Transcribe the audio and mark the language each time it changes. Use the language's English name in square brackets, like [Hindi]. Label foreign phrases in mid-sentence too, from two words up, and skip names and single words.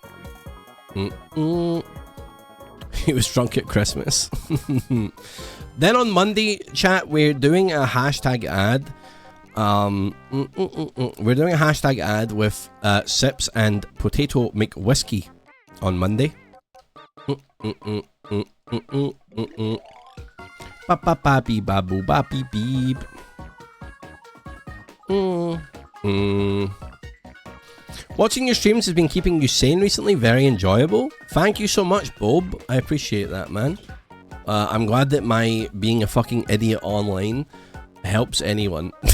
[English] He was drunk at Christmas. Then on Monday, chat, we're doing a hashtag ad. We're doing a hashtag ad with Sips and Potato McWhiskey on Monday. Ba ba ba beep ba boo ba beep beep. Watching your streams has been keeping you sane recently. Very enjoyable. Thank you so much, Bob. I appreciate that, man. I'm glad that my being a fucking idiot online helps anyone.